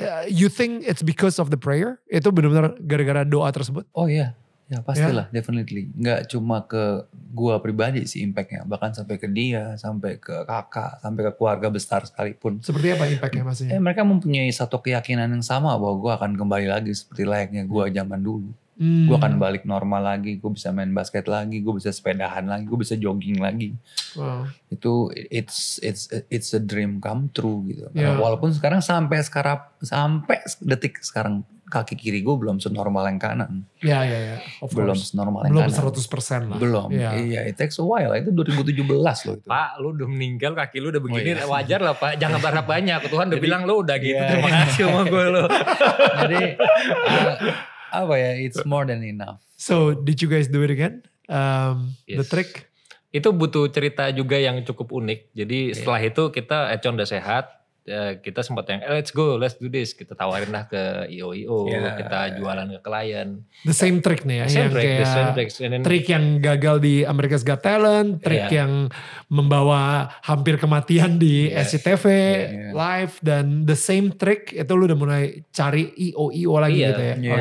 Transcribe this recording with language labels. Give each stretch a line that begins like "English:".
English: You think it's because of the prayer?
Indonesian: Itu benar-benar gara-gara doa tersebut? Oh iya, ya pastilah,
English: definitely.
Indonesian: Nggak cuma ke gua pribadi sih impactnya, bahkan sampai ke dia, sampai ke kakak, sampai ke keluarga besar sekalipun. Seperti apa impactnya maksudnya? Mereka mempunyai satu keyakinan yang sama bahwa gua akan kembali lagi seperti layaknya gua zaman dulu. Gue akan balik normal lagi, gue bisa main basket lagi, gue bisa sepedahan lagi, gue bisa jogging lagi. Itu
English: it's a dream come true
Indonesian: gitu. Walaupun sekarang sampai detik sekarang kaki kiri gue belum senormal yang kanan. Belum senormal yang kanan. Belum 100% lah. Belum. Iya,
English: it takes a while.
Indonesian: Itu 2017 loh itu. Pak, lu udah meninggal, kaki lu udah begini, wajar lah Pak. Jangan berharap banyak. Tuhan udah bilang lu udah gitu. Terima kasih sama gue lu. Jadi apa ya,
English: it's more than enough. So did you guys do it again? The trick?
Indonesian: itu butuh cerita juga yang cukup unik. Jadi setelah itu kita Econ udah sehat. Kita sempat yang
English: let's go, let's do this.
Indonesian: Kita tawarin lah ke IO, kita jualan ke klien.
English: The same trick
Indonesian: nih ya, yang kayak trik yang gagal di America's Got Talent, trik yang membawa hampir kematian di SCTV, live, dan
English: the same trick
Indonesian: itu lu udah mulai cari IO lagi gitu ya.